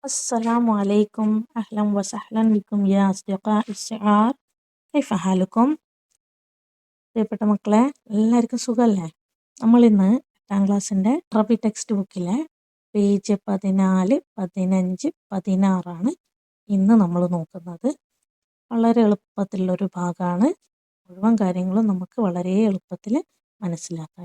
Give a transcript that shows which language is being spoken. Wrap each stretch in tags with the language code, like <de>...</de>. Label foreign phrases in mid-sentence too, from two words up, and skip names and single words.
<ar>السلام عليكم أهلا وسهلا بكم يا أصدقاء الصغار كيف حالكم</ar> <ml>പ്രിയപ്പെട്ട മക്കളെ എല്ലാവർക്കും സുഖമല്ലേ? നമ്മളിന്ന് 8ാം ക്ലാസ്സിൻ്റെ അറബി</ml> <en>text book</en> <ml>പേജ് 14, 15, 16 ഇന്ന് നമ്മൾ നോക്കുന്നത്. വളരെ എളുപ്പത്തിലുള്ളൊരു ഭാഗമാണ്. മുഴുവൻ കാര്യങ്ങളും നമുക്ക് വളരെ എളുപ്പത്തിൽ മനസ്സിലാക്കാം.</ml>